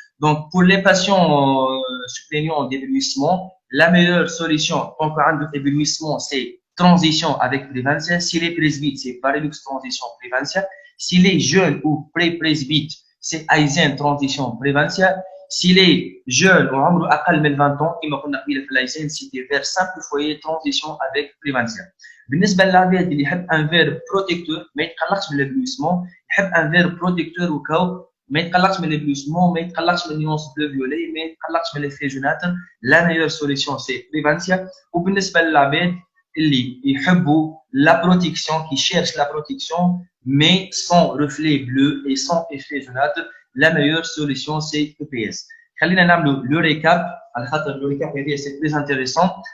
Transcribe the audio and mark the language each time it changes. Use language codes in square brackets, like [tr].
[fr] Donc pour les patients plaignant d'éblouissement, la meilleure solution tant qu'un d'éblouissement c'est transition avec Prévencia. Si les presbytes c'est Varilux transition Prévencia. Si les jeunes ou pré-presbytes c'est Aizen transition Prévencia. Si les jeunes ont [ar] عمره أقل من [fr] 20 ans [ar] كما قلنا قبيله في الأيزين [fr] c'est des vers simple foyer transition avec Prévencia. [ar] بالنسبة للعباد اللي يحب [fr] un ver protecteur [ar] ما يتقلقش من l'éblouissement يحب un ver protecteur وكاو ما يتقلقش من l'éblouissement ما يتقلقش من [fr] nuance bleu violet [ar] ما يتقلقش من [fr] l'effet jaunâtre. La meilleure solution c'est Prévencia. [ar] وبالنسبة للعباد اللي يحبوا [fr] la protection qui cherchent la protection mais sans reflet bleu et sans effet jaunâtre, la meilleure solution c'est EPS. [ar] خلينا نعملوا [fr] le récap [ar] على خاطر [fr] le récap هذه c'est très intéressant.